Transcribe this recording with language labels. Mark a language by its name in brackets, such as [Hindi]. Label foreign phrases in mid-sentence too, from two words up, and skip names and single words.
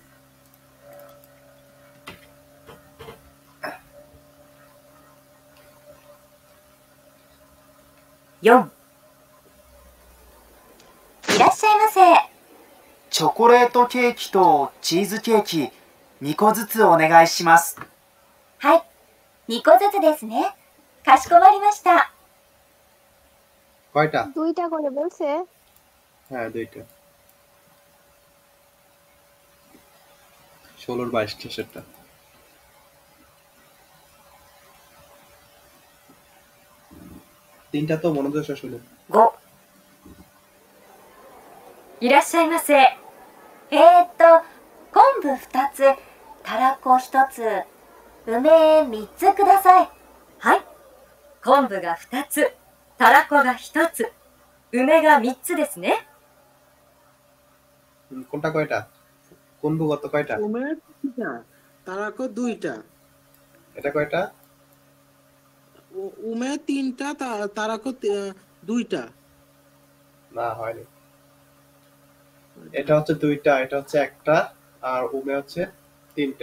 [Japanese] 4、いらっしゃいませ。チョコレートケーキとチーズケーキ2個ずつお願いします。はい、2個ずつですね。かしこまりました。 [Bangla] কয়টা? 2টা করে বলছে। হ্যাঁ 2টা। 16 22 শেষেরটা। 3টা তো মনোযোগ সহ শুনুন। [Japanese] 5、いらっしゃいませ。昆布2つ、たらこ1つ、梅3つください。はい、昆布が2つ、たらこが1つ、梅が3つですね。 [Bangla] কোনটা কয়টা? কোন কত কয়টা? উমে 2টা, তারাকো 2টা। এটা কয়টা? উমে 3টা, তারাকো 2টা। না হয়নি। এটা হচ্ছে 2টা, এটা হচ্ছে একটা, আর উমে হচ্ছে 3টা।